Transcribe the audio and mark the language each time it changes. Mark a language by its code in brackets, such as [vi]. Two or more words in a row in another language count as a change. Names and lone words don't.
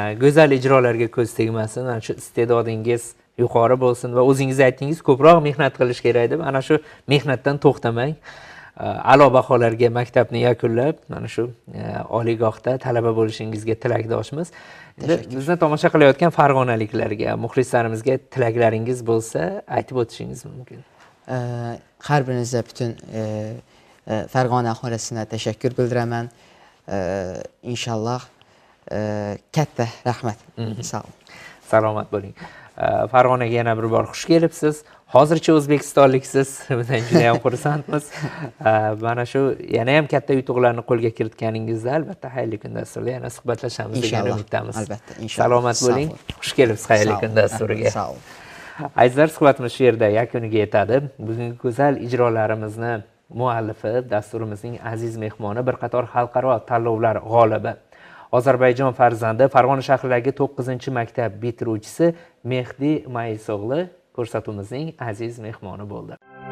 [uz] Go'zal ijrolarga ko'z tegmasin, ana shu iste'dodingiz yuqori bo'lsin va o'zingiz aytdingiz ko'proq mehnat qilish kerak deb, ana shu mehnatdan to'xtamang. A'lo baholarga maktabni yakunlab, mana shu oliygohda talaba bo'lishingizga tilakdoshmiz. Bizni tomosha qilayotgan farg'onaliklarga, muxlislarimizga tilaklaringiz bo'lsa, aytib o'tishingiz mumkin. [az] Har birinizə bütün Fərqanə aholisindən təşəkkür bildirəmən. [uz] İnşallah katta rahmat. [az] Sağ olun. [uz] Salomat bo'ling. Farg'onaga yana bir bor xush kelibsiz. Hozircha o'zbekistonliksiz. Bundan juda ham xursandmiz. Mana shu yana ham katta yutuqlarni qo'lga kiritganingizda albatta Xayrli kun dasturida yana suhbatlashamiz degan umiddamiz. Albatta, inshaalloh. Salomat bo'ling. Xush kelibsiz Xayrli kun dasturiga. [az] Sağ olun. [uz] Azizlar, suhbatimiz shu yerda yakuniga yetadi. Bugungi go'zal ijrolarimizni muallifi, dasturimizning aziz mehmoni, bir qator xalqaro tanlovlar g'olibi, Ozarbayjon farzandi, Farg'ona shahridagi 9-maktab bitiruvchisi Mehdi Maisog'li ko'rsatuvimizning aziz mehmoni bo'ldi.